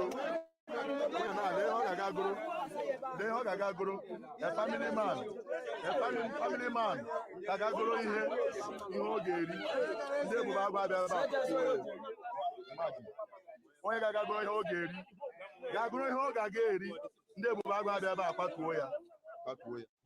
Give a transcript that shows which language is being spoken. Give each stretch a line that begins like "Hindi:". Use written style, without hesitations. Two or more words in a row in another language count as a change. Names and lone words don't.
Igbo: Onye na le ho gaga guru. Le ho gaga guru.
English: A family man. Family man.
Igbo: Gaga guru ihe o ga-eri. Ndị Ebube Agụ abịa ebe a. Onye gaga guru ihe o ga-eri. Gaga guru ihe o gaga eri. Ndị Ebube Agụ abịa ebe a kwatuo ya. Kwatuo ya.